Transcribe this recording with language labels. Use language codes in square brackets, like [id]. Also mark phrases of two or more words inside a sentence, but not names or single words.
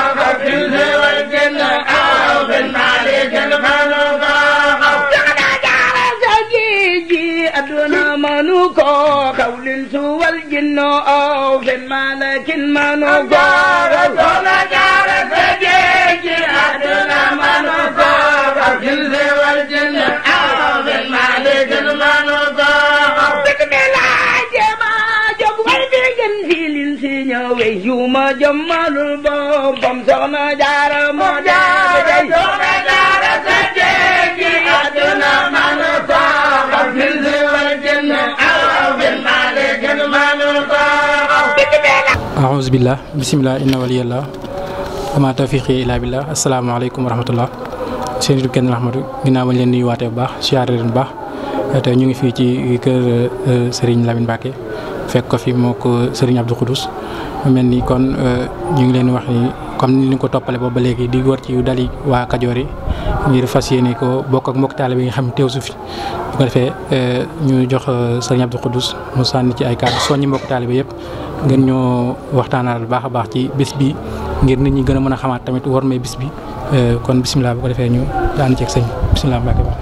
[wo] aduna manu ko xawlin suwal jinno aw fen malakin manu ko soxna jaara sa jeeji aduna manu ko xawlin suwal jinno aw fen malakin manu ko bismillah jema jog way bi gën filin si ñëwe yuma jëmmalul boppam soxna jaara moo jaara soxna jaara sa jeeji aduna manu ko xawlin [ar] أعوذ بالله بسم الله إن وليي الله وما توفيقي إلا بالله السلام عليكم ورحمة الله [wo] seen YouTube Kenn Ahmadou ginnaaw bañ leen nuyu waatee bu baax siyaare leen bu baax te ñu ngi fii ci kër Serigne Lamine Mbacke fekk ko fi moo ko Serigne Abdou Khoudous mel ni kon ñu ngi leen wax ni comme ni ñu ko toppale boobu ba léegi di wër ci dali waa Kajoor yi ngir fas yéene ko bokk ak mbokk taalibe yi nga xam ne teew su fi bu ko defee ñu jox Serigne Abdou Khoudous mu sànni ci ay kàddu soññi mbokk taalibe yëpp ngeen ñoo waxtaanal baax a baax ci bis bi ngir nit ñi gën a mën a xamaat tamit war may bis bi kon bisimilah bu ko defee ñu daan ceeg sëñ bisimilah Mbacke ba.